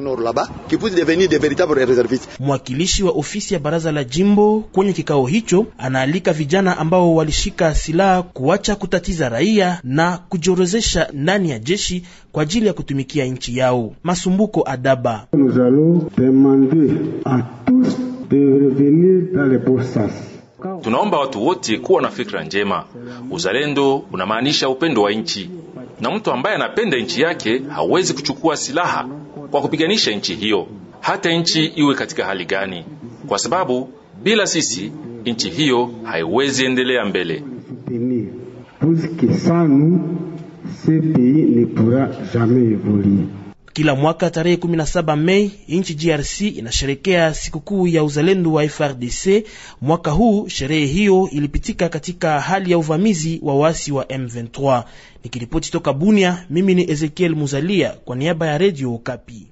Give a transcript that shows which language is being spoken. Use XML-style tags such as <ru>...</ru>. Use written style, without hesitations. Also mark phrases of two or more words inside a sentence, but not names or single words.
<sw>Mwakilishi wa ofisi ya baraza la jimbo kwenye kikao hicho anaalika vijana ambao walishika silaha kuacha kutatiza raia na kujiorozesha ndani ya jeshi kwa ajili ya kutumikia nchi yao. Masumbuko Adaba:</sw> <fr>Nous allons demander à tous de revenir dans les postes.</fr> <sw>Tunaomba watu wote kuwa na fikra njema. Uzalendo unamaanisha upendo wa nchi, na mtu ambaye anapenda nchi yake hawezi kuchukua silaha kwa kupiganisha nchi hiyo, hata nchi iwe katika hali gani, kwa sababu bila sisi nchi hiyo haiwezi endelea mbele.</sw> <fr>Parce que sans nous, ce pays ne pourra jamais évoluer.</fr> <sw>Kila mwaka tarehe 17 Mei, nchi DRC inasherekea sikukuu ya uzalendo wa FRDC. Mwaka huu sherehe hiyo ilipitika katika hali ya uvamizi wa waasi wa M23. Nikiripoti toka Bunia, mimi ni Ezekiel Muzalia kwa niaba ya Radio Okapi.</sw>